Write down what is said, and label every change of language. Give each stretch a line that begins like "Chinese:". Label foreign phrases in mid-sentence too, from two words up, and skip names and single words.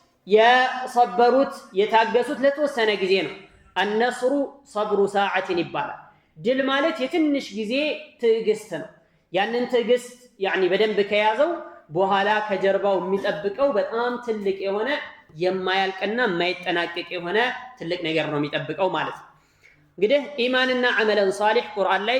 Amharic: የሰበሩት የታገሱት ለተወሰነ ጊዜ ነው
Arabic: النصر صبر ساعة
Amharic: ይባላል ድል ማለት የትንሽ ጊዜ ትዕግስት ነው ያንን ትዕግስት በደንብ ከያዘው በኋላ ከጀርባው የሚጠብቀው በጣም ትልቅ የሆነ የማያልቅና የማይጠናቀቅ የሆነ ትልቅ ነገር ነው የሚጠብቀው ማለት ነው እንግዲህ ኢማንና አመለን ሷሊህ ቁርአን ላይ